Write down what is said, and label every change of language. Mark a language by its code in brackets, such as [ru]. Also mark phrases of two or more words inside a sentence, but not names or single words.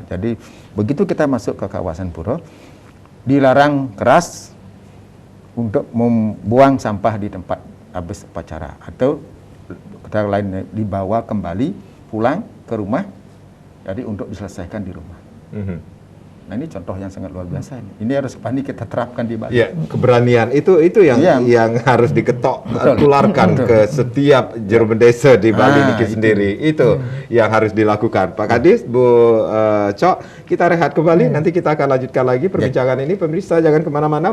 [id] Jadi begitu kita masuk ke kawasan pura, dilarang keras untuk membuang sampah di tempat habis upacara, atau kata lain dibawa kembali pulang ke rumah, jadi untuk diselesaikan di rumah. Nah ini contoh yang sangat luar biasa ini. Ini harus kita terapkan di Bali. Ya, keberanian itu yang harus diketok, tularkan ke setiap juru bendesa di Bali niki sendiri. Itu yang harus dilakukan. Pak Kadis, Bu Cok, kita rehat kembali. Nanti kita akan lanjutkan lagi perbincangan ini. Pemirsa jangan kemana-mana.